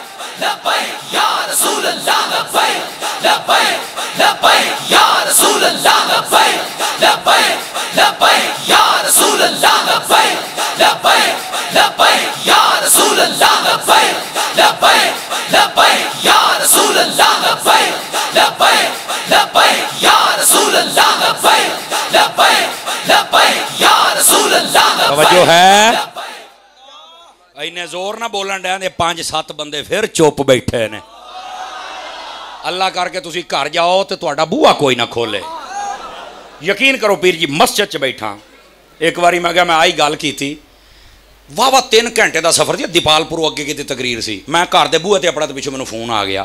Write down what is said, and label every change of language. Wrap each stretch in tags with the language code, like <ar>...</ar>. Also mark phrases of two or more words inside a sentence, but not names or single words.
<ar>لبيك يا رسول الله، لبيك لبيك لبيك يا رسول الله، لبيك لبيك لبيك يا رسول الله، لبيك لبيك لبيك يا رسول الله، لبيك لبيك لبيك يا رسول الله، لبيك لبيك لبيك يا رسول الله، لبيك لبيك لبيك يا رسول الله.</ar> <pa>توجہ اے، اینے زور نہ بولن دے، 5-7 بندے فیر چپ بیٹھے نے. اللہ کرکے تسیں گھر جاؤ تاں تہاڈا بوہا کوئی نہ کھولے. یقین کرو پیر جی، مسجد چ بیٹھا اک واری میں کیا، میں آئی گل کی تھی، واہ 3 گھنٹے کا سفر جی، دیپالپور اگے کی تقریر سی، میں گھر کے بوہے تے اپنا تو پچھو مینوں فون آ گیا.</pa>